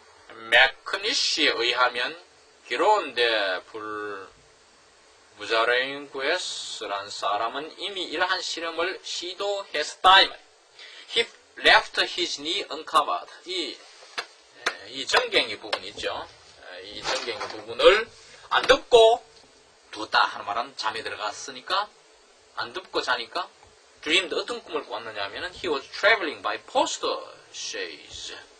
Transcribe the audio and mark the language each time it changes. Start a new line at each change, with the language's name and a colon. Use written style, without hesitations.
Korean: Macnish에 의하면 기론 대 무자랭구에스란 사람은 이미 이러한 실험을 시도했다.
English: He left his knee uncovered.
Korean: 이 정갱이 부분 있죠. 이 정갱이 부분을 안 덮고 두었다 하는 말은 잠에 들어갔으니까 안 덮고 자니까 dreamed 어떤 꿈을 꿨느냐 하면은
English: he was traveling by post chaise.